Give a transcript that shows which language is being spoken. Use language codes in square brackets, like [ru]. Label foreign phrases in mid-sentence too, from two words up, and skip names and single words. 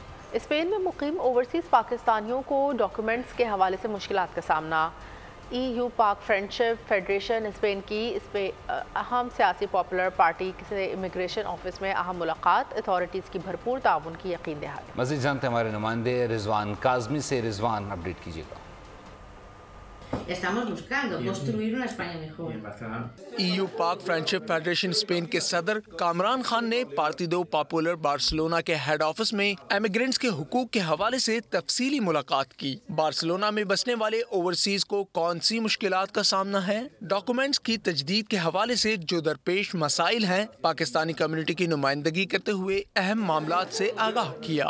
[ur] اسپین میں مقیم اوورسیز پاکستانیوں کو ڈاکیومنٹس کے حوالے سے مشکلات کا سامنا۔ ای یو پاک فرینڈشپ فیڈریشن اسپین کی اس پہ اہم سیاسی پاپولر پارٹی سے [en] immigration office [ur] میں اہم ملاقات، اتھارٹیز کی بھرپور تعاون کی یقین دہانی۔ مزید جانتے ہیں ہمارے نمائندے رضوان کاظمی سے۔ رضوان، اپڈیٹ کیجیے گا۔ [es] Estamos buscando construir una España mejor. [ur] ای یو پاک فرینڈشپ فیڈریشن اسپین کے صدر کامران خان نے پارٹیدو پاپولر بارسلونا کے [en] head office [ur] میں ایمیگرینٹس کے حقوق کے حوالے سے تفصیلی ملاقات کی۔ بارسلونا میں بسنے والے اوورسیز کو کون سی مشکلات کا سامنا ہے، ڈاکومنٹس کی تجدید کے حوالے سے جو درپیش مسائل ہیں، پاکستانی کمیونٹی کی نمائندگی کرتے ہوئے اہم معاملات سے آگاہ کیا۔